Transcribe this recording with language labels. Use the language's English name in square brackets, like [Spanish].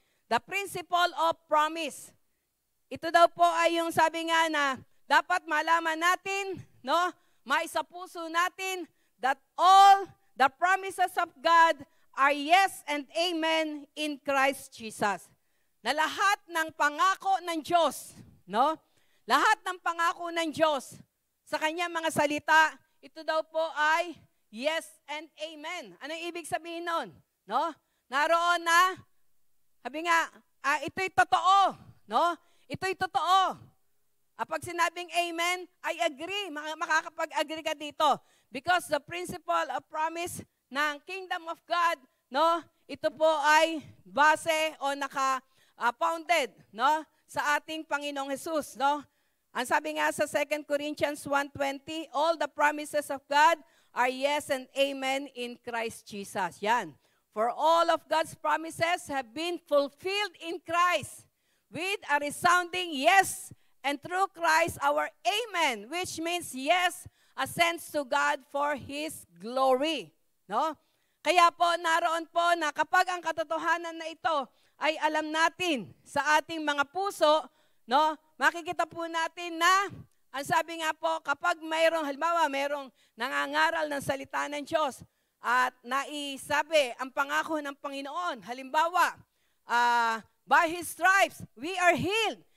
[English] The principle of promise. [Filipino] Ito daw po ay yung sabi nga na dapat malaman natin, no? Maisapuso natin [English] that all the promises of God are yes and amen in Christ Jesus. [Filipino] Na lahat ng pangako ng Diyos, no? Lahat ng pangako ng Diyos sa kanyang mga salita, ito daw po ay [English] yes and amen. [Filipino] Anong ibig sabihin nun? No? Naroon na, sabi nga, ito'y totoo, no? Ito'y totoo. Pag sinabing amen, [English] I agree. [Filipino] Makakapag-agree ka dito. [English] Because the principle of promise ng kingdom of God, no? [Filipino] Ito po ay base o naka-founded, no? Sa ating Panginoong Jesus, no? Ang sabi nga sa [English] 2 Corinthians 1:20, all the promises of God are yes and amen in Christ Jesus. Yan. For all of God's promises have been fulfilled in Christ with a resounding yes, and through Christ our amen, which means yes, ascends to God for His glory. [Filipino] No? Kaya po, naroon po na kapag ang katotohanan na ito ay alam natin sa ating mga puso, no? Makikita po natin na, ang sabi nga po, kapag halimbawa, mayroong nangangaral ng salita ng Diyos at naisabi ang pangako ng Panginoon, halimbawa, [English] by His stripes, we are healed.